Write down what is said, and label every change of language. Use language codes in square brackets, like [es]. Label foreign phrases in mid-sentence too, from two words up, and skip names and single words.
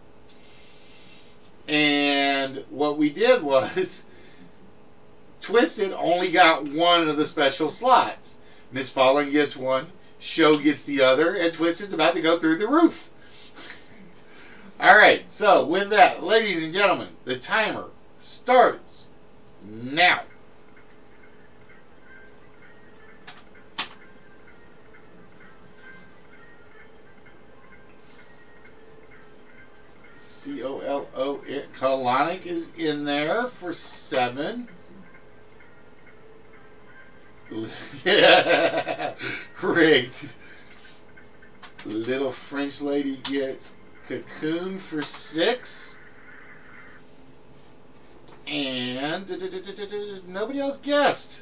[en] And what we did was Twisted only got one of the special slots. Miss Fallon gets one. Show gets the other. And Twisted's about to go through the roof. Alright, so with that, ladies and gentlemen, the timer starts now. C-O-L-O, colonic is in there for 7. Yeah, rigged. Little French lady gets cocoon for 6. And nobody else guessed.